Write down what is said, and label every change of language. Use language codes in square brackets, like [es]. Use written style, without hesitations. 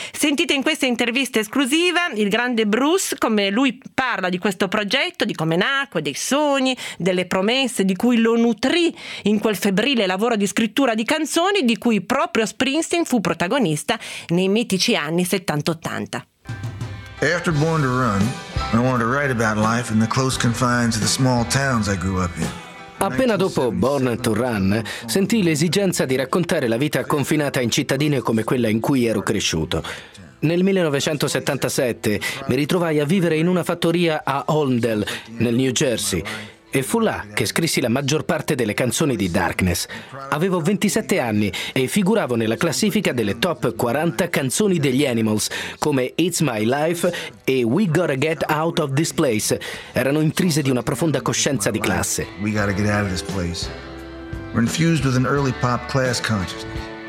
[it] Sentite in questa intervista esclusiva il grande Bruce come lui parla di questo progetto, di come nacque, dei sogni, delle promesse di cui lo nutrì in quel febbrile lavoro di scrittura di canzoni di cui proprio Springsteen fu protagonista nei mitici anni 70-80. [en] After Born to Run, I wanted to write about life in the close confines of the small towns I grew up in. [it] Appena dopo Born to Run, sentii l'esigenza di raccontare la vita confinata in cittadine come quella in cui ero cresciuto. Nel 1977 mi ritrovai a vivere in una fattoria a Holmdel, nel New Jersey, e fu là che scrissi la maggior parte delle canzoni di Darkness. Avevo 27 anni e figuravo nella classifica delle top 40 canzoni degli Animals, come It's My Life e We Gotta Get Out of This Place. Erano intrise di una profonda coscienza di classe. [en] We gotta get out of this place. We're infused with an early pop class consciousness.